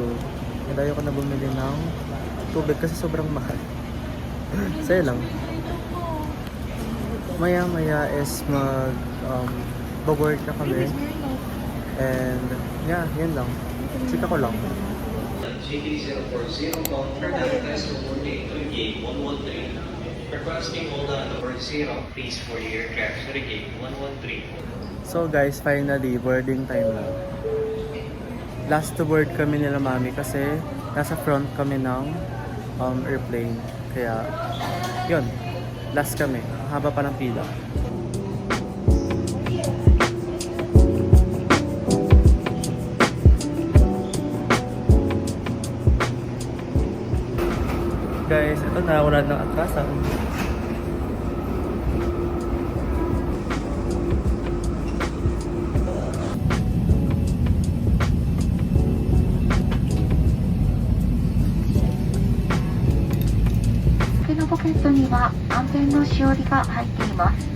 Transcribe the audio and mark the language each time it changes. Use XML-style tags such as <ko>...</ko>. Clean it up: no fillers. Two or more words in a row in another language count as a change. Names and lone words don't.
<tl>And ayaw ko na bumili ng tubig kasi sobrang mahal. Sa'yo lang. Maya is mag-board na kami.</tl> <en>And yeah,</en> <tl>yun lang. Chika ko lang.</tl> <en>JK040 call Fernando Castro Morte to gate 113. Requesting hold on number 0, please for the aircraft to the gate 113. So guys, finally, boarding time na. last to board</en> <tl>kami nila mami kasi nasa front kami ng airplane. Kaya, yun. Last kami. Ang haba pa ng pila. Guys, ito na. Wala nang atrasan.</tl> <ja>ポケットには安全のしおりが入っています。</ja>